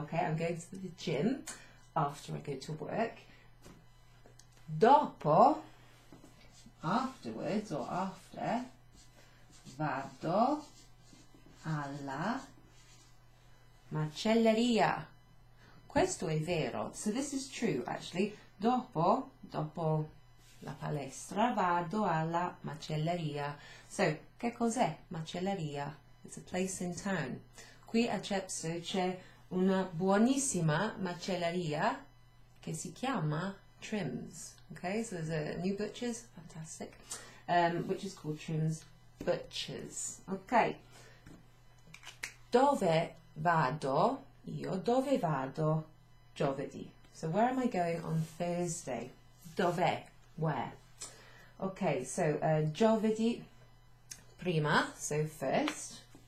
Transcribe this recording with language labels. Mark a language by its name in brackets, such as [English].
[English] Okay, I'm going to the gym after I go to work. [Italian] Dopo, [English] afterwards or after, [Italian] vado alla macelleria. Questo è vero. [English] So this is true, actually. [Italian] Dopo la palestra, vado alla macelleria. [English] So, [Italian] che cos'è macelleria? [English] It's a place in town. [Italian] Qui a Chepstow c'è una buonissima macelleria che si chiama Trim's. [English] Okay, so there's a new butcher's, fantastic, which is called Trim's Butchers. Okay. [Italian] Dove vado? Io dove vado giovedì. [English] So where am I going on Thursday? Dove? Where? Okay, so [Italian] giovedì, prima, [English] so first.